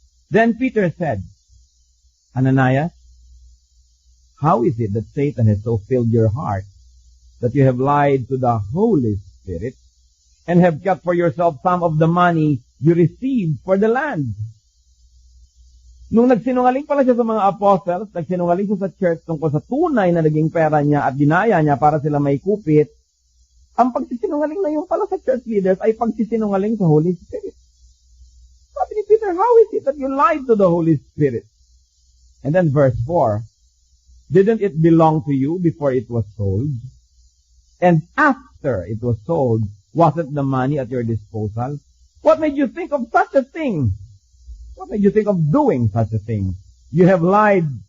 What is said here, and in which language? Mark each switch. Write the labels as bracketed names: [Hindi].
[English] Then Peter said, Ananias, how is it that Satan has so filled your heart that you have lied to the Holy Spirit and have kept for yourself some of the money you received for the land? [Filipino] Nung nagsinungaling pala siya sa mga apostles, nagsinungaling siya sa church tungkol sa tunay na naging pera niya at dinaya niya para sila may kupit, ang pagsisinungaling na yun pala sa church leaders ay pagsisinungaling sa Holy Spirit. Sabi ni Peter, [English] how is it that you lied to the Holy Spirit? And then verse 4, didn't it belong to you before it was sold? And after it was sold, wasn't the money at your disposal? What made you think of such a thing? What made you think of doing such a thing? You have lied.